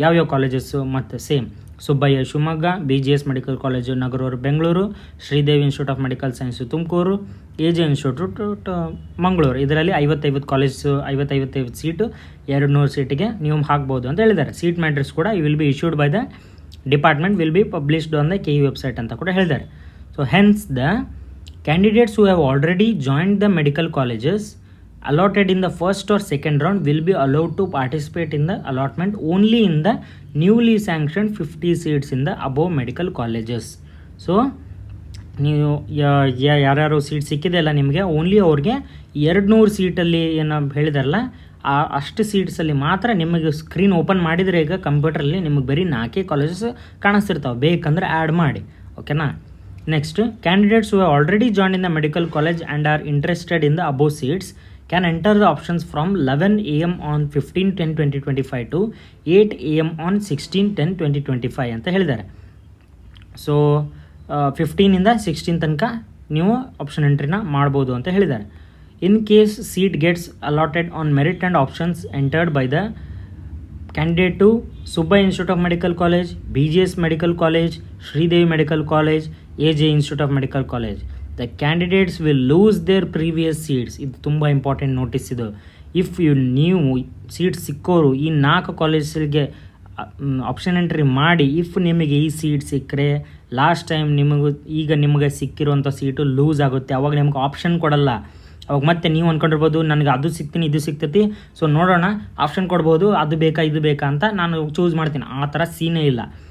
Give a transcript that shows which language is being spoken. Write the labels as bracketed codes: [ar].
[kn] ಯಾವ್ಯಾವ ಕಾಲೇಜಸ್ಸು ಮತ್ತು same Subbaiah Shivamogga, BGS medical college Nagaruru Bengaluru, Sridevi institute of medical science Tumakuru, AJ institute Mangaluru. ಇದರಲ್ಲಿ 55 college 55 seat 200 ಸೀಟಿಗೆ ನೀವು ಹಾಕ್ಬೋದು ಅಂತ ಹೇಳಿದ್ದಾರೆ. [en] seat matrix ಕೂಡ will be issued by the department will be published on the KU website [kn] ಅಂತ ಕೂಡ ಹೇಳಿದ್ದಾರೆ. [en] So hence the candidates who have already joined the medical colleges allotted in the first or second round will be allowed to participate in the allotment only in the newly sanctioned 50 seats in the above medical colleges. [kn] So ನೀವು ಯಾರ್ಯಾರು seat ಸಿಕ್ಕಿದೆಯಲ್ಲ ನಿಮಗೆ only ಅವ್ರಿಗೆ 200 ಸೀಟಲ್ಲಿ ಏನು ಹೇಳಿದಾರಲ್ಲ ಅಷ್ಟು ಸೀಟ್ಸಲ್ಲಿ ಮಾತ್ರ ನಿಮಗೆ screen open ಮಾಡಿದರೆ ಈಗ ಕಂಪ್ಯೂಟ್ರಲ್ಲಿ ನಿಮಗೆ ಬರೀ 4 ಕಾಲೇಜಸ್ ಕಾಣಿಸ್ತಿರ್ತಾವೆ, ಬೇಕಂದ್ರೆ ಆ್ಯಡ್ ಮಾಡಿ. ಓಕೆನಾ. [en] Next, candidates who have already joined in the medical college and are interested in the above seats can enter the options from 11 AM on 15/10/2025 to 8 AM on 16/10/2025 [kn] ಅಂತ ಹೇಳಿದ್ದಾರೆ. So 15ಇಂದ 16 ತನಕ ನೀವು ಆಪ್ಷನ್ ಎಂಟ್ರಿನ ಮಾಡ್ಬೋದು ಅಂತ ಹೇಳಿದ್ದಾರೆ. [en] In case seat gets allotted on merit and options entered by the candidate to Subbaiah Institute of Medical College, BGS Medical College, Sridevi Medical College, AJ Institute of Medical College. The candidates will lose their previous seats. [kn] ಇದು ತುಂಬ important notice ಇದು. If ನೀವು seat ಸಿಕ್ಕೋರು ಈ 4 ಕಾಲೇಜ್ಗೆ option entry ಮಾಡಿ if ನಿಮಗೆ ಈ seat ಸಿಕ್ಕರೆ ಲಾಸ್ಟ್ ಟೈಮ್ ನಿಮಗೆ ಸಿಕ್ಕಿರುವಂಥ ಸೀಟು ಲೂಸ್ ಆಗುತ್ತೆ, ಅವಾಗ ನಿಮ್ಗೆ ಆಪ್ಷನ್ ಕೊಡಲ್ಲ. ಅವಾಗ ಮತ್ತೆ ನೀವು ಅಂದ್ಕೊಂಡಿರ್ಬೋದು ನನಗೆ ಅದು ಸಿಗ್ತೀನಿ ಇದು ಸಿಗ್ತೈತಿ, ಸೊ ನೋಡೋಣ ಆಪ್ಷನ್ ಕೊಡ್ಬೋದು, ಅದು ಬೇಕಾ ಇದು ಬೇಕಾ ಅಂತ ನಾನು ಚೂಸ್ ಮಾಡ್ತೀನಿ. ಆ ಥರ ಸೀನೇ ಇಲ್ಲ.